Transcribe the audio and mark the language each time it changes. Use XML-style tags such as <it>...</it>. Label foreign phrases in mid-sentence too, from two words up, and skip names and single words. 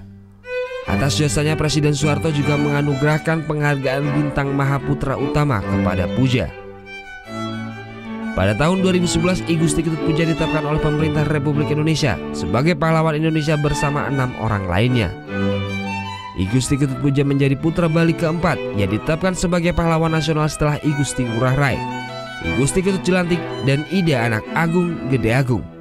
<id>Atas jasanya, Presiden Soeharto juga menganugerahkan penghargaan Bintang Mahaputra Utama kepada Puja. Pada tahun 2011, I Gusti Ketut Puja ditetapkan oleh pemerintah Republik Indonesia sebagai pahlawan Indonesia bersama 6 orang lainnya. I Gusti Ketut Puja menjadi putra Bali keempat yang ditetapkan sebagai pahlawan nasional setelah I Gusti Ngurah Rai. Gusti Ketut Jelantik, dan Ida anak Agung Gede Agung.</id>